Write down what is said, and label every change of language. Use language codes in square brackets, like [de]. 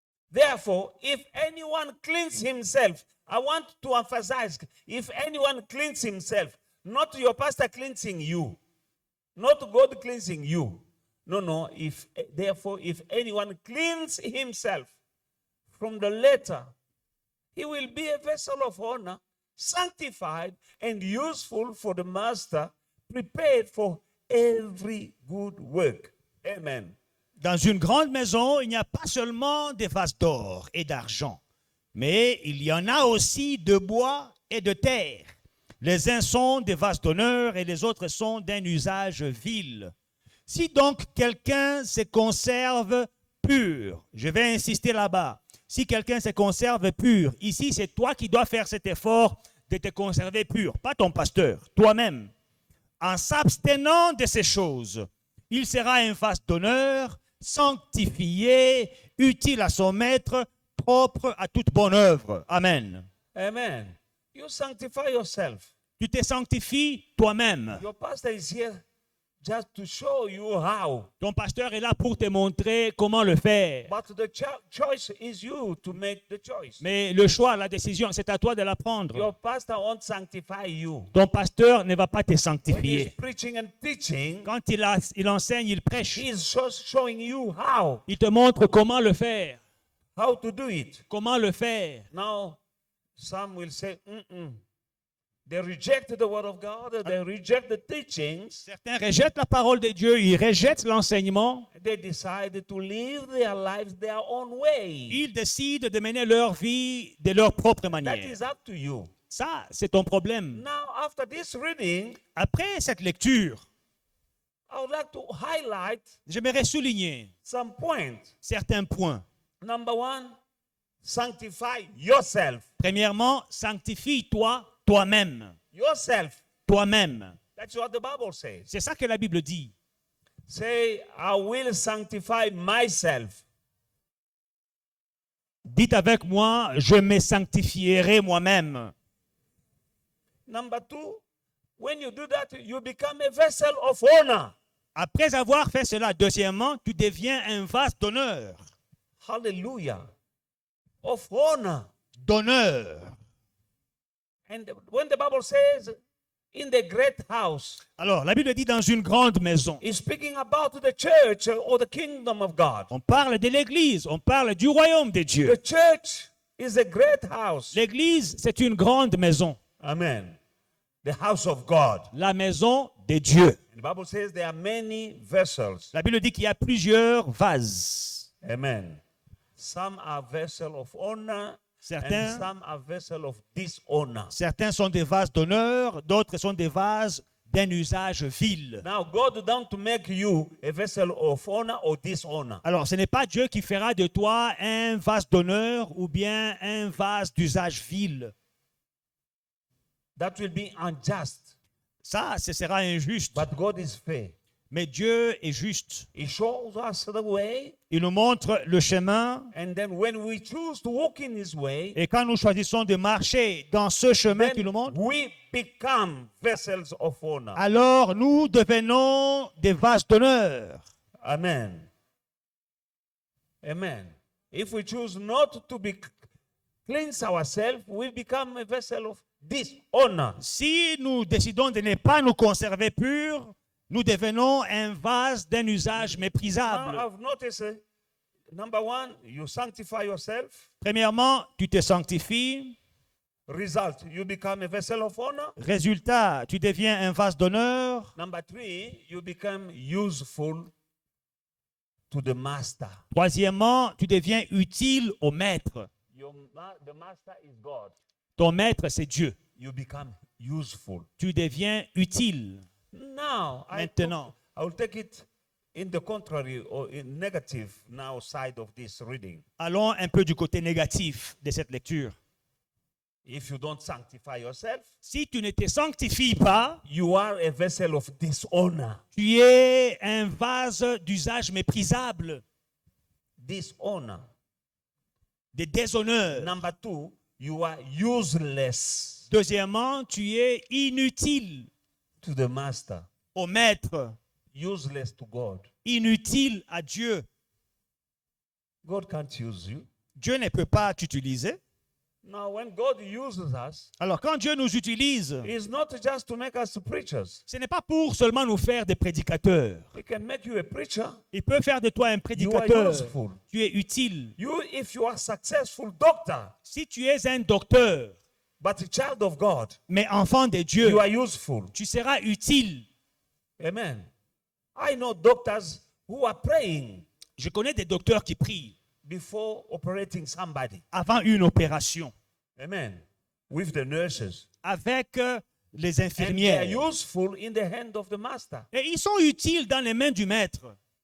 [en] Therefore, if anyone cleans himself, I want to emphasize, if anyone cleans himself, not your pastor cleansing you, not God cleansing you. No. Therefore, if anyone cleans himself from the letter, he will be a vessel of honor, sanctified and useful for the master, prepared for every good work. Amen. [fr] Dans une grande maison, il n'y a pas seulement des vases d'or et d'argent, mais il y en a aussi de bois et de terre. Les uns sont des vases d'honneur et les autres sont d'un usage vil. Si donc quelqu'un se conserve pur, je vais insister là-bas, si quelqu'un se conserve pur, ici c'est toi qui dois faire cet effort de te conserver pur, pas ton pasteur, toi-même. En s'abstenant de ces choses, il sera un vase d'honneur, sanctifié, utile à son maître, propre à toute bonne œuvre. Amen. [en] Amen. You sanctify yourself. [fr] Tu te sanctifies toi-même. [en] Your pastor is here just to show you how. [fr] Ton pasteur est là pour te montrer comment le faire. [en] But the choice is you to make the choice. [fr] Mais le choix, la décision, c'est à toi de la prendre. [en] Your pastor won't sanctify you. [fr] Ton pasteur ne va pas te [en] When he's [fr] sanctifier. [en] preaching and teaching, [fr] Quand il enseigne, il prêche. [en] he's just showing you how [fr] Il te montre comment le faire. [en] to do it. [fr] Comment le faire. [en] Now, some will say, They reject the word of God, they reject the teachings, [fr] Certains rejettent la parole de Dieu, ils rejettent l'enseignement. [en] they decide to live their lives their own way. [fr] Ils décident de mener leur vie de leur propre [en] That [fr] manière. [en] is up to you. [fr] Ça, c'est ton problème. [en] Now, after this reading, [fr] Après cette lecture, [en] I would like to highlight [fr] j'aimerais souligner [en] some points. [fr] certains points. [en] Number one, sanctify yourself. [fr] Premièrement, sanctifie-toi toi-même. [en] Yourself. [fr] toi-même. [en] That's what the Bible says. [fr] C'est ça que la Bible dit. [en] Say, I will sanctify myself. [fr] Dites avec moi, je me sanctifierai moi-même. [en] Number two, when you do that, you become a vessel of honor. [fr] Après avoir fait cela, deuxièmement, tu deviens un vase d'honneur. [en] Hallelujah. Of honor. [fr] D'honneur. [en] And when the Bible says in the great house, [fr] Alors, la Bible dit dans une grande maison. [en] it's speaking about the church or the kingdom of God. [fr] On parle de l'église, on parle du royaume de Dieu. [en] The church is a great house. [fr] L'église, c'est une grande maison. [en] Amen. The house of God. [fr] La maison de Dieu. [en] The Bible says there are many vessels. [fr] La Bible dit qu'il y a plusieurs vases. [en] Amen. Some are vessels of honor and [fr] Certains, [en] some are vessels of dishonor. [fr] certains sont des vases d'honneur, d'autres sont des vases d'un usage vil. [en] Now, God don't make you a vessel of honor or dishonor. [fr] Alors, ce n'est pas Dieu qui fera de toi un vase d'honneur ou bien un vase d'usage vil. [en] That will be unjust. [fr] Ça, ce sera injuste. [en] But God is fair. [fr] Mais Dieu est juste. [en] He shows us the way, [fr] Il nous montre le chemin. [en] and then when we choose to walk in His way, [fr] Et quand nous choisissons de marcher dans ce chemin qu'il nous [en] then [fr] montre, [en] we become vessels of honor. [fr] alors nous devenons des vases d'honneur. [en] Amen. Amen. If we choose not to cleanse ourselves, we become a vessel of dishonor. [fr] Si nous décidons de ne pas nous conserver purs, nous devenons un vase d'un usage [en] Now, [fr] méprisable. [en] I've noticed, number one, you sanctify yourself. [fr] Premièrement, tu te sanctifies. [en] Result, you become a vessel of honor. [fr] Résultat, tu deviens un vase d'honneur. [en] Number three, you become useful to the master. [fr] Troisièmement, tu deviens utile au maître. [en] The master is God. [fr] Ton maître, c'est Dieu. [en] You become useful. [fr] Tu deviens utile. [en] Now, [fr] Maintenant. [en] I will take it in the contrary or in negative now side of this reading. [fr] Allons un peu du côté négatif de cette lecture. [en] If you don't sanctify yourself, [fr] Si tu ne te sanctifies pas, [en] you are a vessel of dishonor. [fr] tu es un vase d'usage méprisable, [en] Dishonor. [fr] de déshonneur. [en] Number two, you are useless [fr] Deuxièmement, tu es inutile [en] to the master, [fr] au maître, [en] useless to God. [fr] inutile à Dieu. [en] God can't use you. [fr] Dieu ne peut pas t'utiliser. [en] Now, when God uses us, [fr] Alors quand Dieu nous utilise, [en] it's not just to make us preachers. [fr] ce n'est pas pour seulement nous faire des prédicateurs. [en] He can make you a preacher. [fr] Il peut faire de toi un [en] You are [fr] prédicateur. [en] useful. [fr] Tu es utile. [en] If you are successful doctor, [fr] Si tu es un docteur, [en] but a child of God, [fr] mais enfant de Dieu, [en] you are useful. [fr] tu seras utile. [en] Amen. I know doctors who are praying [fr] Je connais des docteurs qui prient [en] before operating somebody. [fr] avant une opération [en] Amen. With the nurses. [fr] avec les [en] And they are [fr] infirmières. [en] useful in the hand of the master, [fr] Et ils sont utiles dans les mains du maître,